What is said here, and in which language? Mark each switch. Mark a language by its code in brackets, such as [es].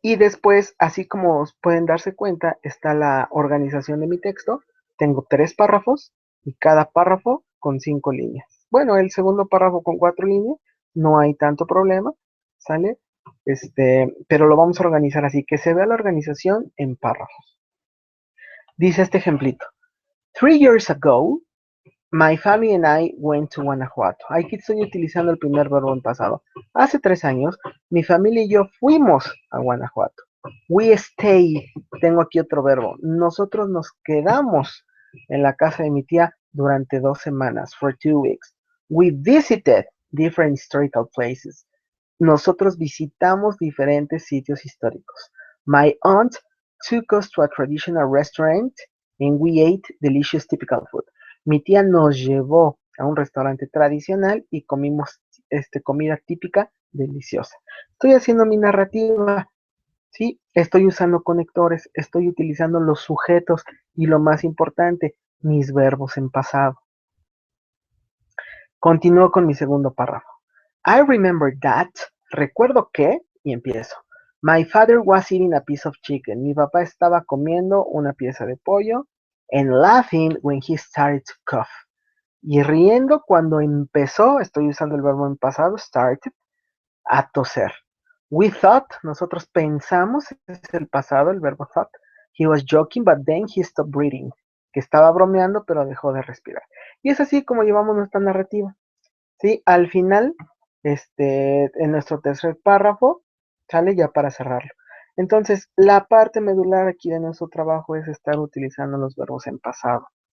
[es] Y después, así como pueden darse cuenta, está la organización de mi texto. Tengo 3 párrafos y cada párrafo con 5 líneas. Bueno, el segundo párrafo con 4 líneas, no hay tanto problema, ¿sale? Pero lo vamos a organizar así, que se vea la organización en párrafos. Dice este ejemplito. [en] 3 years ago, my family and I went to Guanajuato. [es] Aquí estoy utilizando el primer verbo en pasado. Hace 3 años, mi familia y yo fuimos a Guanajuato. [en] We stayed. [es] Tengo aquí otro verbo. Nosotros nos quedamos en la casa de mi tía durante 2 semanas, [en] for 2 weeks. We visited different historical places. [es] Nosotros visitamos diferentes sitios históricos. [en] My aunt took us to a traditional restaurant and we ate delicious typical food. [es] Mi tía nos llevó a un restaurante tradicional y comimos comida típica deliciosa. Estoy haciendo mi narrativa, ¿sí? Estoy usando conectores, estoy utilizando los sujetos y lo más importante, mis verbos en pasado. Continúo con mi segundo párrafo. [en] I remember that, [es] recuerdo que, y empiezo. [en] My father was eating a piece of chicken. [es] Mi papá estaba comiendo una pieza de pollo [en] and laughing when he started to cough. [es] Y riendo cuando empezó, estoy usando el verbo en pasado, started, a toser. [en] We thought, [es] nosotros pensamos, es el pasado, el verbo thought. [en] He was joking, but then he stopped breathing. [es] Que estaba bromeando, pero dejó de respirar. Y es así como llevamos nuestra narrativa. ¿Sí? Al final, en nuestro tercer párrafo, sale ya para cerrarlo. Entonces, la parte medular aquí de nuestro trabajo es estar utilizando los verbos en pasado.